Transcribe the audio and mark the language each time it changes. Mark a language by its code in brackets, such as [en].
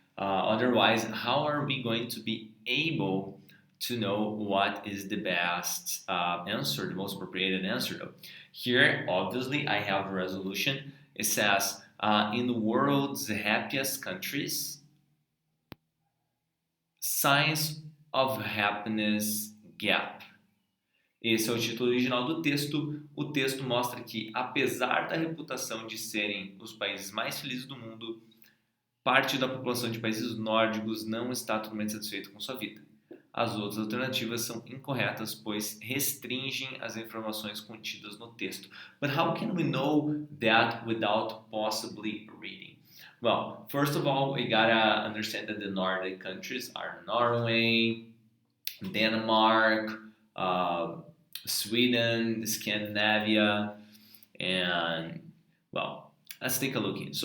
[en] Otherwise, how are we going to be able to know what is the best answer, the most appropriate answer? Here, obviously, I have the resolution. It says, in the world's happiest countries, Signs of Happiness Gap. [pt] Esse é o título original do texto. O texto mostra que, apesar da reputação de serem os países mais felizes do mundo, parte da população de países nórdicos não está totalmente satisfeita com sua vida. As outras alternativas são incorretas, pois restringem as informações contidas no texto. [en] But how can we know that without possibly reading? Well, first of all, we gotta understand that the Nordic countries are Norway, Denmark, Sweden, Scandinavia, and, well, let's take a look here.